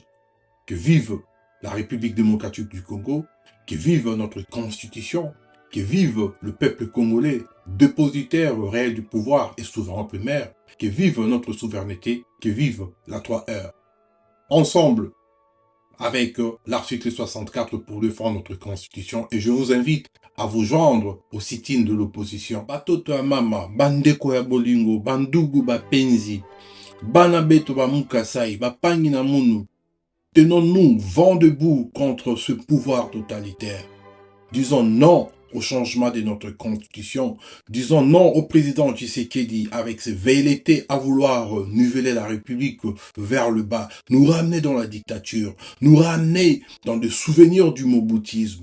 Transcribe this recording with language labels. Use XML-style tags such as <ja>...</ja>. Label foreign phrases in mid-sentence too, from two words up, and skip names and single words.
<fr>Que vive la République démocratique du Congo, que vive notre constitution, que vive le peuple congolais, dépositaire réel du pouvoir et souverain primaire, que vive notre souveraineté, que vive la 3R. Ensemble, avec l'article 64 pour défendre notre constitution, et je vous invite à vous joindre au sit-in de l'opposition.</fr> <ln>Batoto ya mama, bandeko ya bolingo,</ln> <sw>bandugu bapenzi,</sw> <lua>bana beto ba mukasai,</lua> <kg>bapangi na munu.</kg> <fr>Tenons-nous vent debout contre ce pouvoir totalitaire. Disons non au changement de notre constitution. Disons non au président Tshisekedi avec ses velléités à vouloir niveler la République vers le bas, nous ramener dans la dictature, nous ramener dans des souvenirs du moboutisme.</fr>